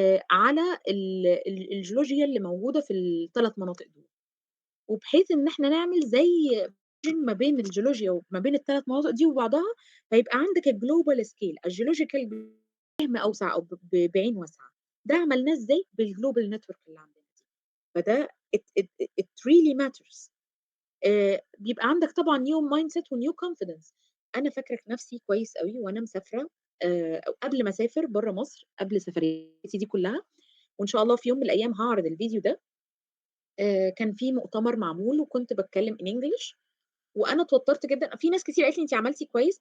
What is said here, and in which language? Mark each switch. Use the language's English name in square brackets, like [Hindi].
[Arabic] على الجيولوجيا اللي موجودة في ال3 مناطق دول، وبحيث إن إحنا نعمل زي ما بين الجيولوجيا وما بين ال3 مناطق دي وبعضها، فيبقى عندك ال global scale الgeological فهم أوسع أو بعين واسعة. ده عملناه إزاي؟ بال global network اللي عندنا دي. [English] فده it really matters. [Arabic] بيبقى عندك طبعًا new mindset و new confidence. أنا فاكرة نفسي كويس أوي وأنا مسافرة قبل ما أسافر برّه مصر، قبل سفريتي دي كلّها، وإن شاء الله في يوم من الأيام هاعرض الفيديو ده، كان في مؤتمر معمول وكنت باتكلم in English وأنا اتوترت جدًا، في ناس كتير قالت لي: "أنتِ عملتِ كويس."